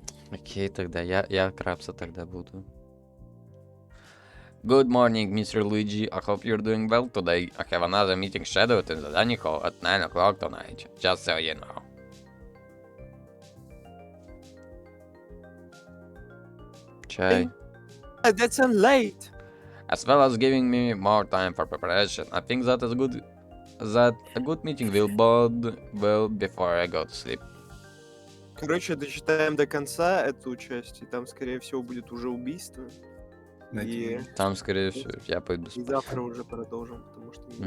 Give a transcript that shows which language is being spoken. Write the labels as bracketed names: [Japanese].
[Russian] Окей, тогда я Крабса тогда буду. [English] Good morning, Mr. Luigi. I hope you're doing well today. I have another meeting scheduled in the dining hall at 9 o'clock tonight, just so you know. [Russian] Чай. [English] That's late. As well as giving me more time for preparation, I think that a good meeting will bode well before I go to sleep. [Russian] Короче, дочитаем до конца эту часть, и там, скорее всего, будет уже убийство. И Там, скорее всего, я пойду и спать. завтра уже продолжим, потому что меня